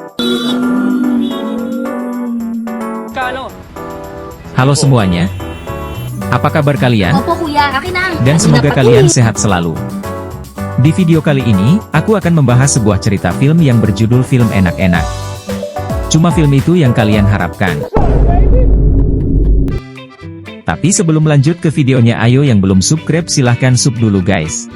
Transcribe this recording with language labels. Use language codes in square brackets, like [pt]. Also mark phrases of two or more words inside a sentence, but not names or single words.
[id] Halo semuanya. Apa kabar kalian? [tl] Opo kuya, akin na. [id] Dan semoga kalian sehat selalu. Di video kali ini, aku akan membahas sebuah cerita film yang berjudul Film Enak-Enak. Cuma film itu yang kalian harapkan. Tapi sebelum lanjut ke videonya, ayo yang belum subscribe silahkan sub dulu guys.